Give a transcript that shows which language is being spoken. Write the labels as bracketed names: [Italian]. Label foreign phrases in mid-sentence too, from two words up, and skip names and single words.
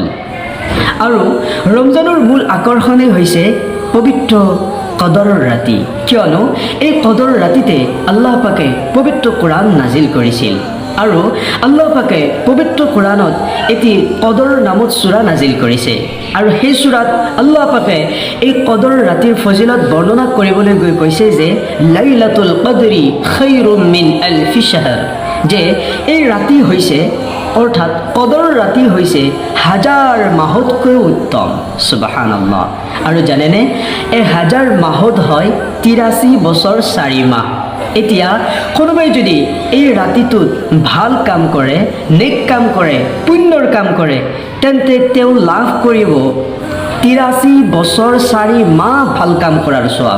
[Assamese] আৰু ৰমজানৰ মূল আকৰ্ষণেই হৈছে পবিত্ৰ কদৰৰ ৰাতি, কিয়নো এই কদৰ ৰাতিতে আল্লাহ পাকে পবিত্ৰ কোৰাণ নাজিল কৰিছিল। আৰু আল্লাহ পাকে পবিত্ৰ কোৰাণত এটি কদৰ নামত সূৰা নাজিল কৰিছে। আৰু সেই সূৰাত আল্লাহ পাকে এই কদৰ ৰাতিৰ ফজিলত বৰ্ণনা কৰিবলৈ গৈ কৈছে যে [Arabic] ليلة القدر خير من ألف شهر, [Assamese] যে এই ৰাতি হৈছে, অৰ্থাৎ কদৰ ৰাতি হৈছে হাজাৰ মাহতকৈও উত্তম। সুবহানাল্লাহ। আৰু জানেনে, এই হাজাৰ মাহত হয় ৮৩ বছৰ ৪ মাহ। এতিয়া কোনোবাই যদি এই ৰাতিটোত ভাল কাম কৰে, নেক কাম কৰে, পুণ্যৰ কাম কৰে, তেন্তে তেওঁ লাভ কৰিব ৮৩ বছৰ ৪ মাহ ভাল কাম কৰাৰ সওয়াব।